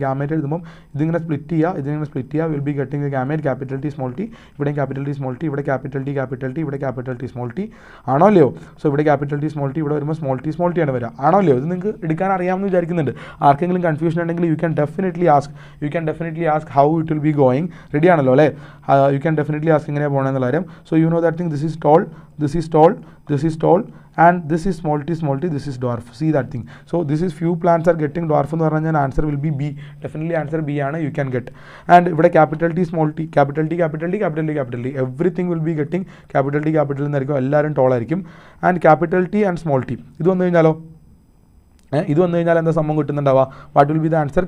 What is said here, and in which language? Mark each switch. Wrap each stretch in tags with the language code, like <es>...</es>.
<ml>Gamete എഴുതുമ്പോൾ ഇതിങ്ങനെ split ചെയ്യുക,</ml> <en>will be getting the gamete</en> <ml>capital T small T, ഇവിടെയും ക്യാപിറ്റൽ ടി സ്മോൾ ടി, ഇവിടെ ക്യാപിറ്റൽ ടി, ഇവിടെ ക്യാപിറ്റൽ ടി സ്മോൾ ടി. ആണോ അല്ലയോ? സോ ഇവിടെ ക്യാപിറ്റൽ ടി സ്മോൾ ടി, ഇവിടെ വരുമ്പോൾ സ്മോൾ ടി ആണ് വരിക. ആണോ അല്ലയോ? ഇത് നിങ്ങൾക്ക് എടുക്കാൻ അറിയാമെന്ന് വിചാരിക്കുന്നുണ്ട്. ആർക്കെങ്കിലും കൺഫ്യൂഷൻ ഉണ്ടെങ്കിൽ</ml> <en>You can definitely ask how it will be going.</en> <ml>Ready ആണല്ലോ അല്ലേ?</ml> <en>you can definitely ask</en> <ml>എങ്ങനെയാണ് പോകണമെന്നുള്ള കാര്യം.</ml> <en>So you know that thing, this is tall, this is tall, and this is small t, this is dwarf. See that thing. So this is few plants are getting dwarf</en> <ml>എന്ന് പറഞ്ഞാൽ</ml> <en>answer will be B. Definitely answer B</en> <ml>ആണ്,</ml> <en>you can get. And</en> <ml>ഇവിടെ</ml> <en>capital T small t, capital T, everything will be getting capital T</en> <ml>എന്നായിരിക്കും. എല്ലാവരും toll ആയിരിക്കും. And capital T and small t ഇത് വന്നു കഴിഞ്ഞാലോ, ഇത് വന്നു കഴിഞ്ഞാൽ എന്താ സംഭവം കിട്ടുന്നുണ്ടാവുക?</ml> <en>What will be the answer?</en>